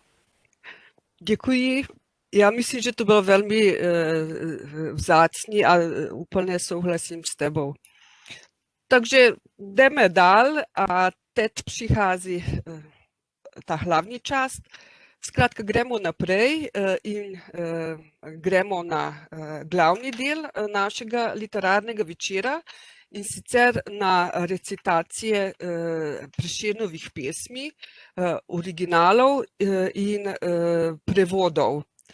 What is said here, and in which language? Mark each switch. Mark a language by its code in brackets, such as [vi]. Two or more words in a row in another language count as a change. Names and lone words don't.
[cs] Děkuji. Já myslím, že to bylo velmi vzácný a úplně souhlasím s tebou. Takže jdeme dál a teď přichází ta hlavní část. [sl] Zkrátka gremo naprej in gremo na glavni del našega literarnega večera in sicer na recitacije Prešernovih pesmi, originalov in prevodov.